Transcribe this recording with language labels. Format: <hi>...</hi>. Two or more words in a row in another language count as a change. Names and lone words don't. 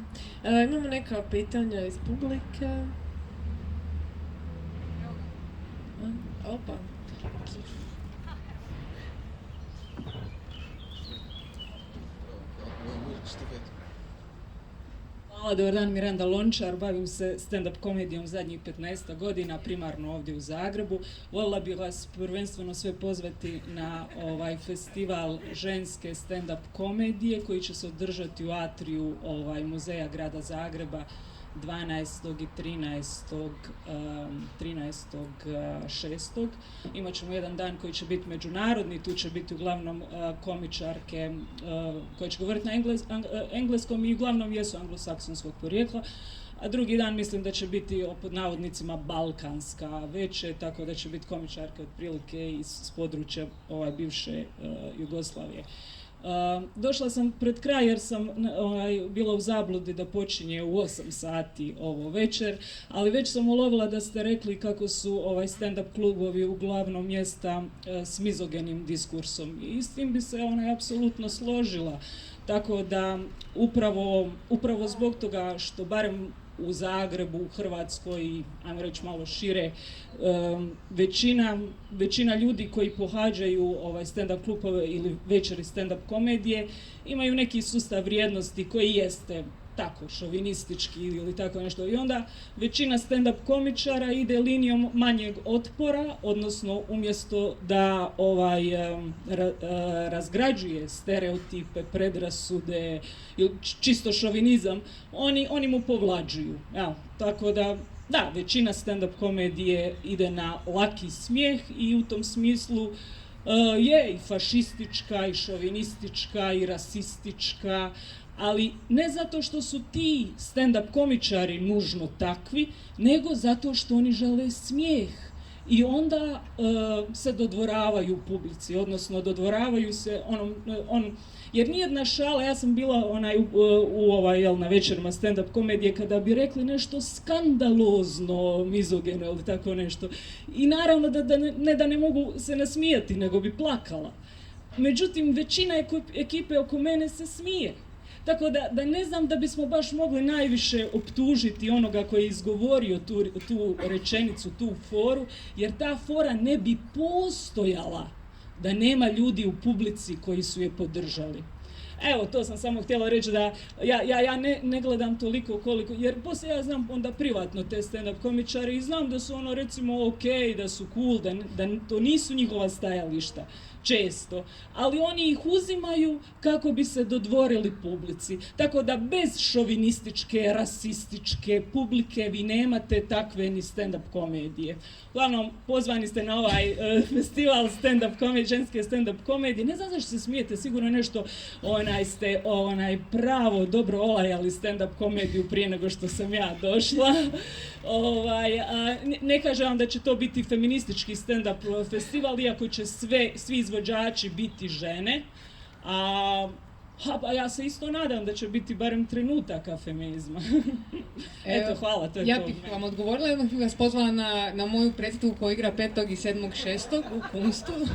<hr>Imamo neka pitanja iz publike. Opa. Hvala, dobar dan, Miranda Lončar, bavim se stand-up komedijom zadnjih 15 godina, primarno ovdje u Zagrebu. Voljela bih vas prvenstveno sve pozvati na festival ženske stand-up komedije koji će se održati u atriju Muzeja grada Zagreba 12. i 13.6. Imat ćemo jedan dan koji će biti međunarodni, tu će biti uglavnom komičarke koje će govoriti na engleskom i uglavnom jesu anglosaksonskog porijekla, a drugi dan mislim da će biti pod navodnicima balkanska veće, tako da će biti komičarke otprilike iz područja bivše Jugoslavije. Došla sam pred kraj jer sam bila u zabludi da počinje u 8 sati ovo večer, ali već sam ulovila da ste rekli kako su stand-up klubovi uglavnom mjesta s mizogenim diskursom i s tim bi se apsolutno složila. Tako da upravo zbog toga što barem u Zagrebu, u Hrvatskoj i, ajmo reći malo šire, većina ljudi koji pohađaju stand-up klubove ili večeri stand-up komedije imaju neki sustav vrijednosti koji jeste tako šovinistički ili tako nešto. I onda većina stand-up komičara ide linijom manjeg otpora, odnosno umjesto da razgrađuje stereotipe, predrasude ili čisto šovinizam, oni mu povlađuju. Tako da, većina stand-up komedije ide na laki smijeh i u tom smislu je i fašistička, i šovinistička, i rasistička, ali ne zato što su ti stand-up komičari nužno takvi, nego zato što oni žele smijeh. I onda se dodvoravaju publici, odnosno dodvoravaju se jer nijedna šala, ja sam bila na večerima stand-up komedije kada bi rekli nešto skandalozno, mizogeno ili tako nešto. I naravno da ne mogu se nasmijati, nego bi plakala. Međutim, većina ekipe oko mene se smije. Tako da ne znam da bismo baš mogli najviše optužiti onoga koji je izgovorio tu rečenicu, tu foru, jer ta fora ne bi postojala da nema ljudi u publici koji su je podržali. Evo, to sam samo htjela reći da ja ne gledam toliko koliko, jer poslije ja znam onda privatno te stand-up komičare i znam da su recimo ok, da su cool, da to nisu njihova stajališta. Često, ali oni ih uzimaju kako bi se dodvorili publici. Tako da bez šovinističke, rasističke publike vi nemate takve ni stand-up komedije. Uglavnom, pozvani ste na ovaj festival ženske stand-up komedije. Ne znam zašto se smijete, sigurno nešto ste pravo dobro olajali stand-up komediju prije nego što sam ja došla. Ne kažem vam da će to biti feministički stand-up festival, iako će svi izvođači biti žene. Pa ja se isto nadam da će biti barem trenutaka feminizma. Eto, hvala, to je to. Ja bih vam odgovorila, jednog bih vas pozvala na moju predstavu koja igra 5. i 7.6. u Kunstu.</hr>